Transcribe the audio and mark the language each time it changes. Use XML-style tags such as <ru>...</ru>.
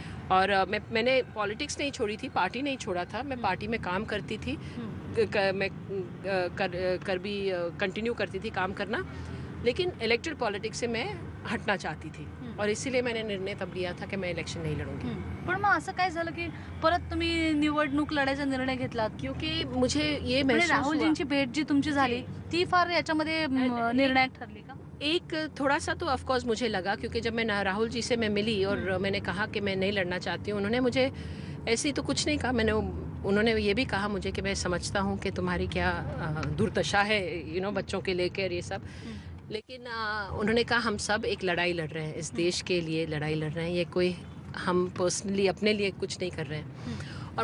<hi>और मैंने पॉलिटिक्स नहीं छोड़ी थी, पार्टी नहीं छोड़ा था, मैं पार्टी में काम करती थी, मैं कर भी कंटिन्यू करती थी काम करना, लेकिन इलेक्टेड पॉलिटिक्स से मैं हटना चाहती थी और इसीलिए मैंने निर्णय तब लिया था की मैं इलेक्शन नहीं लढूंगी।</hi> <mr>पण मग असं काय झालं की परत तुम्ही निवडणूक लढायचा निर्णय घेतलात?</mr> <hi>क्योंकि मुझे ये</hi> <mr>म्हणजे</mr> <hi>महसूस हुआ</hi> <mr>राहुलजींची भेट जी तुमची झाली ती फार याच्यामध्ये निर्णायक ठरली का?</mr> <hi>एक थोड़ा सा तो ऑफ कोर्स मुझे लगा, क्योंकि जब मैं राहुल जी से मैं मिली और मैंने कहा कि मैं नहीं लड़ना चाहती हूँ, उन्होंने मुझे ऐसी तो कुछ नहीं कहा, उन्होंने ये भी कहा मुझे कि मैं समझता हूँ कि तुम्हारी क्या दुर्दशा है बच्चों के लेकर ये सब, लेकिन उन्होंने कहा हम सब एक लड़ाई लड़ रहे हैं, इस देश के लिए लड़ाई लड़ रहे हैं, ये कोई हम पर्सनली अपने लिए कुछ नहीं कर रहे हैं।</hi>